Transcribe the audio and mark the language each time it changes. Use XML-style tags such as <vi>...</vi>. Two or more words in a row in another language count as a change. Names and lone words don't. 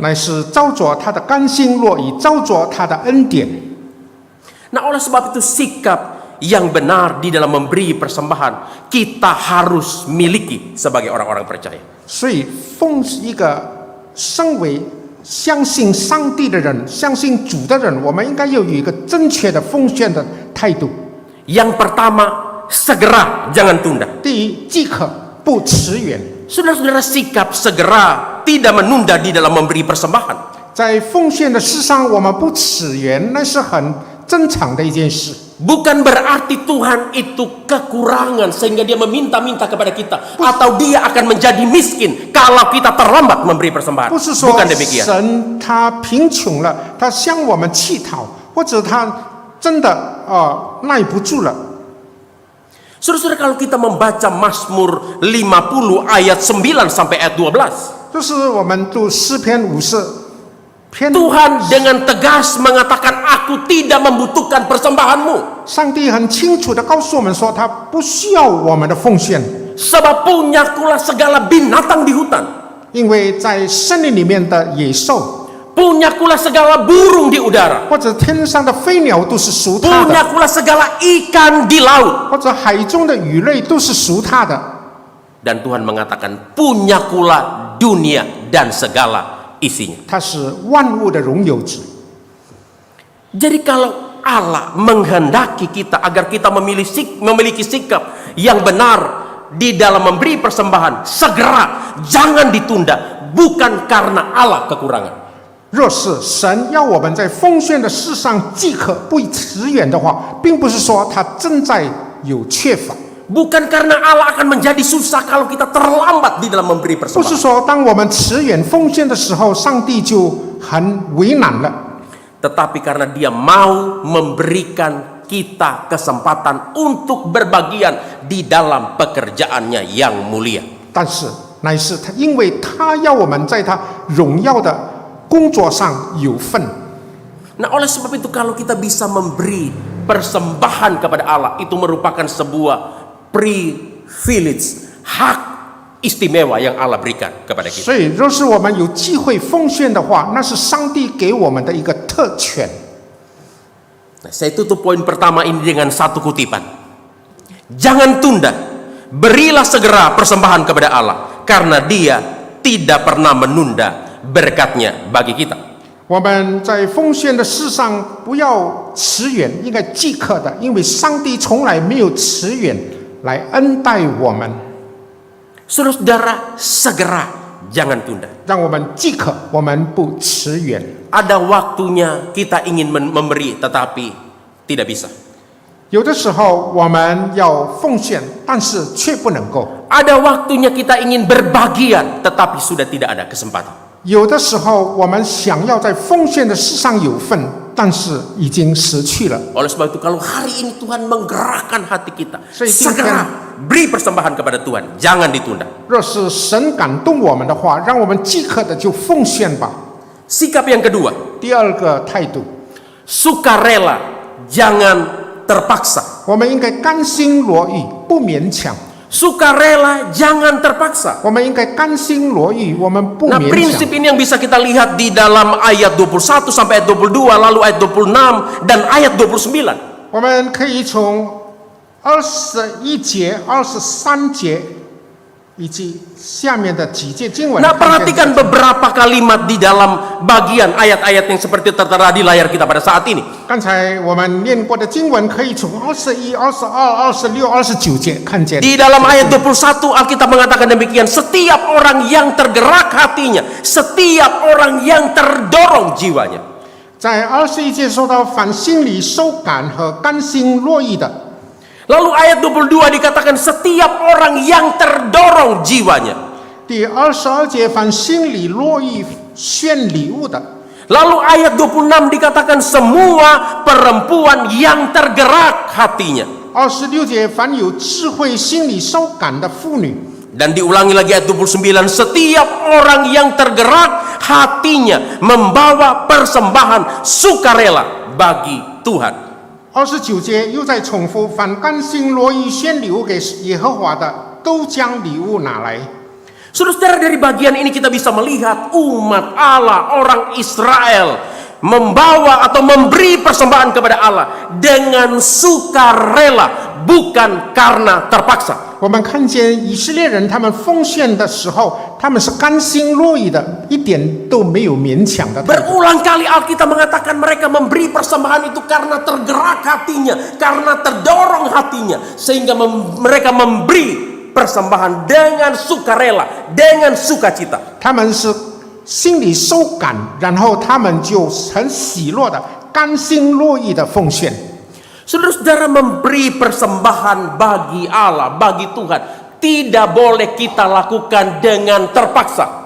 <zh>乃是照着他的甘心乐意，照着他的恩典。</zh> <id>Nah, oleh sebab itu sikap yang benar di dalam memberi persembahan kita harus miliki sebagai orang-orang percaya.</id> <zh>所以，一个身为相信上帝的人、相信主的人，我们应该要有一个正确的奉献的态度。</zh> <id>Yang pertama, segera, jangan tunda.</id> <zh>第一，即可不迟延。</zh> <id>Saudara-saudara, sikap segera, tidak menunda di dalam memberi persembahan.</id> <zh>在奉献的事上，我们不迟延，那是很正常的一件事。</zh> <id>Bukan berarti Tuhan itu kekurangan sehingga dia meminta-minta kepada kita atau dia akan menjadi miskin kalau kita terlambat memberi persembahan.</id> <zh>不是说</zh> <id>Bukan demikian.</id> <zh>神他贫穷了，他向我们乞讨，或者他真的耐不住了。</zh> <id>Saudara-saudara, kalau kita membaca Mazmur 50 ayat 9 sampai ayat 12,</id> <zh>就是我们读诗篇50篇，</zh> <id>Tuhan dengan tegas mengatakan, aku tidak membutuhkan persembahanmu.</id> <zh>上帝很清楚的告诉我们说，他不需要我们的奉献，</zh> <id>Sebab punyakulah segala binatang di hutan,</id> <zh>因为在森林里面的野兽，</zh> <id>punyakulah segala burung di udara,</id> <zh>或者天上的飞鸟都是属他的，</zh> <id>punyakulah segala ikan di laut.</id> <zh>或者海中的鱼类都是属他的。</zh> <id>Dan Tuhan mengatakan, punyakulah dunia dan segala isinya.</id> <zh>他是万物的拥有者。</zh> <id>Jadi kalau Allah menghendaki kita agar kita memiliki sikap yang benar di dalam memberi persembahan, segera, jangan ditunda, bukan karena Allah kekurangan.</id> <zh>若是神要我们在奉献的事上即可不迟延的话，并不是说他正在有缺乏，</zh> <id>Bukan karena Allah akan menjadi susah kalau kita terlambat di dalam memberi</id> <zh>不是</zh> <id>persembahan.</id> <zh>说当我们迟延奉献的时候，上帝就很为难了，</zh> <id>Tetapi karena dia mau memberikan kita kesempatan untuk berbagian di dalam pekerjaannya yang mulia.</id> <zh>但是乃是他，因为他要我们在他荣耀的工作上有份。</zh> <id>Nah, oleh sebab itu kalau kita bisa memberi persembahan kepada Allah, itu merupakan sebuah privilege, hak istimewa yang Allah berikan kepada kita.</id> <zh>所以，若是我们有机会奉献的话，那是上帝给我们的一个特权。</zh> <id>Nah, saya tutup poin pertama ini dengan satu kutipan. Jangan tunda, berilah segera persembahan kepada Allah, karena Dia tidak pernah menunda berkatnya bagi kita.</id> <zh>我们在奉献的事上不要迟延，应该即刻的，因为上帝从来没有迟延来恩待我们。</zh> <id>Saudara-saudara, segera, jangan tunda.</id> <zh>让我们即可，我们不迟延。</zh> <id>Ada waktunya kita ingin memberi, tetapi tidak bisa.</id> <zh>有的时候我们要奉献，但是却不能够；</zh> <id>Ada waktunya kita ingin berbagian, tetapi sudah tidak ada kesempatan.</id> <zh>有的时候我们想要在奉献的事上有份，但是已经失去了。</zh> <id>Oleh sebab itu, kalau hari ini Tuhan menggerakkan hati kita, Saya segera beri persembahan kepada Tuhan, jangan ditunda.</id> <zh>若是神感动我们的话，让我们即刻的就奉献吧。</zh> <id>Sikap yang kedua,</id> <zh>第二个态度，</zh> <id>sukarela, jangan terpaksa.</id> <zh>我们应该甘心乐意，不勉强。</zh> <id>Sukarela, jangan terpaksa.</id> <zh>我们应该甘心乐意，我们不</zh> <id>Nah,</id> <zh>勉</zh> <id>prinsip</id> <zh>强。</zh> <id>ini yang bisa kita lihat di dalam ayat 21 sampai ayat 22, lalu ayat 26 dan ayat 29.</id> <zh>我们可以从21节、23节以及下面的几节经文。</zh> <id>Nah, perhatikan beberapa kalimat di dalam bagian ayat-ayat yang seperti tertera di layar kita pada saat ini.</id> <zh>刚才我们念过的经文，可以从21、22、26、29节看见。</zh> <id>Di dalam ayat 21 Alkitab mengatakan demikian, setiap orang yang tergerak hatinya, setiap orang yang terdorong jiwanya.</id> <zh>在21节说到，凡心里受感和甘心乐意的。</zh> <id>Lalu ayat 22 dikatakan setiap orang yang terdorong jiwanya.</id> <zh>第22节，凡心里乐意献礼物的。</zh> <id>Lalu ayat 26 dikatakan semua perempuan yang tergerak hatinya.</id> <zh>26 节，凡有智慧、心里受感的妇女。</zh> <id>Dan diulangi lagi ayat 29, setiap orang yang tergerak hatinya membawa persembahan sukarela bagi Tuhan.</id> <zh>29 节又在重复，凡甘心乐意献礼物给耶和华的，都将礼物拿来。</zh> <id>Saudara-saudara, dari bagian ini kita bisa melihat umat Allah, orang Israel membawa atau memberi persembahan kepada Allah dengan sukarela, bukan karena terpaksa.</id> <zh>我们看见以色列人他们奉献的时候，他们是甘心乐意的，一点都没有勉强的态度。</zh> <id>Berulang kali Alkitab mengatakan mereka memberi persembahan itu karena tergerak hatinya, karena terdorong hatinya, sehingga mereka memberi persembahan dengan sukarela, dengan sukacita.</id> <zh>他们是心里受感，然后他们就很喜乐的、甘心乐意的奉献。</zh> <id>Saudara-saudara, memberi persembahan bagi Allah, bagi Tuhan, tidak boleh kita lakukan dengan terpaksa.</id>